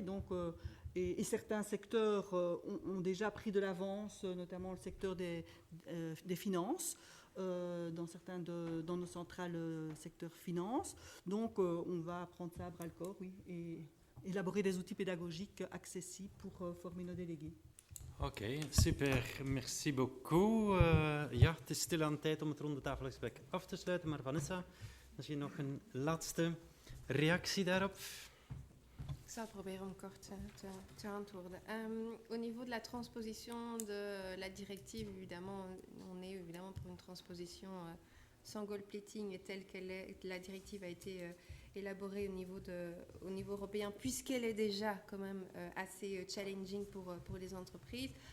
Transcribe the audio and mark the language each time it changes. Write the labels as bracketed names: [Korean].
[French] Donc, et certains secteurs ont déjà pris de l'avance, notamment le secteur des finances, dans nos centrales secteur finances. Donc, on va prendre ça à bras-le-corps, oui, et élaborer des outils pédagogiques accessibles pour former nos délégués. [Dutch] Oké, super. Merci beaucoup. Ja, het is stilaan tijd om het rondetafelgesprek af te sluiten. Maar Vanessa, misschien nog een laatste reactie daarop? Ik zal proberen om kort te antwoorden. [French] Au niveau de la transposition de la directive, évidemment, on est évidemment pour une transposition sans gold plating et telle qu'elle est, la directive a été élaborée au niveau européen, puisqu'elle est déjà quand même assez challenging pour les entreprises.